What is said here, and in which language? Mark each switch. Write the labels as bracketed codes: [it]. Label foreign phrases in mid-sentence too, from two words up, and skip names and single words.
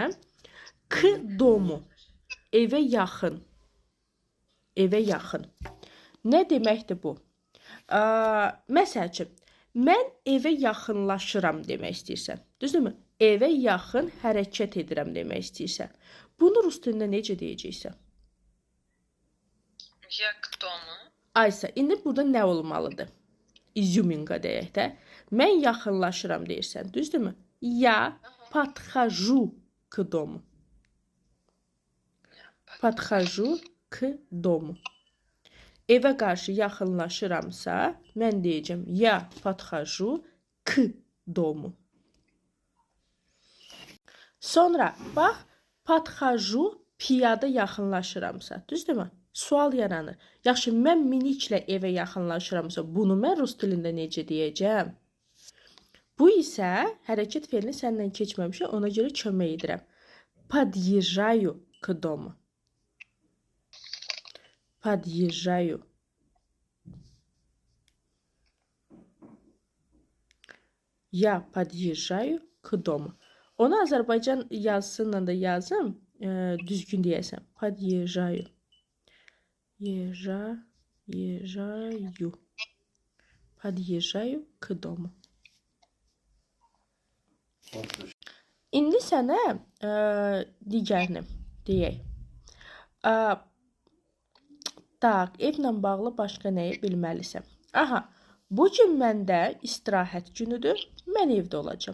[ru] К дому. [az] Evə yaxın. Evə yaxın. Nə deməkdir bu? Məsəl üçün, mən evə yaxınlaşıram demək istəyirsən. Düzdürmü? Evə yaxın hərəkət edirəm demək istəyirsən. Bunu rus dilində necə deyəcəksən? [ru] Я к дому. [az] Aysa, indi burada nə olmalıdır? İzюминка deyək də. Mən yaxınlaşıram deyirsən, düzdürmü? [ru] Я подхожу к дому. Подхожу к дому. [az] Evə qarşı yaxınlaşıramsa, mən deyəcəm [ru] я подхожу к дому. [az] Sonra bax, подхожу piyada yaxınlaşıramsa, düzdürmü? Sual yaranır. Yaxşı, mən miniklə evə yaxınlaşıramsa, bunu mən rus dilində necə deyəcəm? Bu isə hərəkət fe'lini səndən keçməmişə, ona görə kömək edirəm. [ru] Подъезжаю к дому. Подъезжаю. Я подъезжаю к дому. [az] Onu Azərbaycan yazısıyla da yazım, düzgün deyəsəm. [ru] Подъезжаю. Езжаю. Подъезжаю к дому. [az] İndi sənə digərini deyək. Tak, evlə bağlı başqa nəyi bilməlisən? Aha, bu gün məndə istirahət günüdür, mən evdə olacam.